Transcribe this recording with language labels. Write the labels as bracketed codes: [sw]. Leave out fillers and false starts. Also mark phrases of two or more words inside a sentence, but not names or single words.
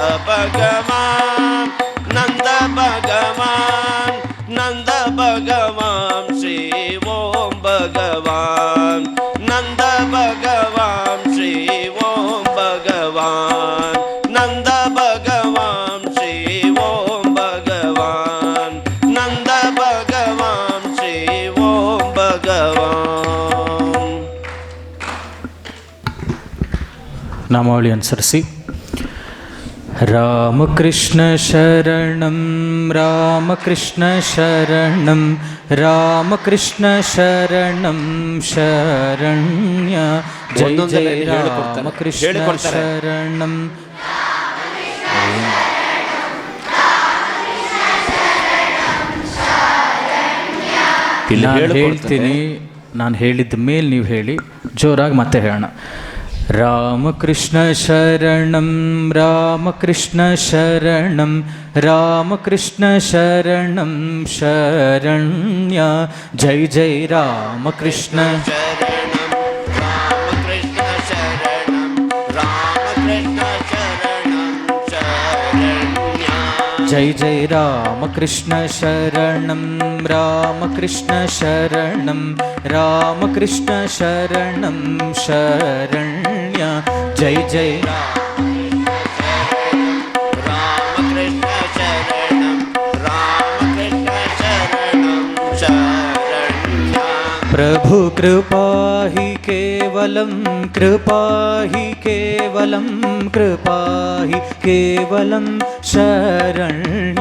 [sa] ಭಗವಾನ್, ನಂದ ಭಗವಾನ್, ನಂದ ಭಗವಾನ್, ಶ್ರೀ ಓಂ ಭಗವಾನ್, ನಂದ ಭಗವಾನ್, ಶ್ರೀ ಓಂ ಭಗವಾನ್, ನಂದ ಭಗವಾನ್, ಶ್ರೀ ಓಂ ಭಗವಾನ್, ನಂದ ಭಗವಾನ್, ಶ್ರೀ ಓಂ ಭಗವಾನ್. [kn] ನಾಮಾವಳಿ ಅನುಸರಿಸಿ. [sa] ರಾಮಕೃಷ್ಣ ಶರಣಂ ರಾಮಕೃಷ್ಣ ಶರಣಂ ರಾಮಕೃಷ್ಣ ಶರಣಂ ಶರಣ್ಯ. ಜೈ ಜೈ ರಾಮಕೃಷ್ಣ ಶರಣಂ. [kn] ನಾನು ಹೇಳ್ತೀನಿ, ನಾನು ಹೇಳಿದ ಮೇಲೆ ನೀವು ಹೇಳಿ, ಜೋರಾಗಿ ಮತ್ತೆ ಹೇಳೋಣ. [sa] ರಾಮಕೃಷ್ಣ ಶರಣಂ ರಾಮಕೃಷ್ಣ ಶರಣಂ ರಾಮಕೃಷ್ಣ ಶರಣಂ ಶರಣ್ಯ. ಜೈ ಜೈ ರಾಮಕೃಷ್ಣ ಶರಣಂ ರಾಮಕೃಷ್ಣ ಶರಣಂ ರಾಮಕೃಷ್ಣ ಶರಣಂ ಶರಣ್ಯ. ಜೈ ಜೈ ರಾಮಕೃಷ್ಣ ಶರಣಂ ರಾಮಕೃಷ್ಣ ಶರಣಂ ರಾಮಕೃಷ್ಣ ಶರಣಂ ಶರಣ್ಯ. ಜೈ ಜೈ ರಾಮಕೃಷ್ಣ ಶರಣಂ ರಾಮಕೃಷ್ಣ ಶರಣಂ ಶರಣ್ಯ. प्रभु कृपा हि केवलं कृपा हि केवलं कृपा हि केवलं शरण्य.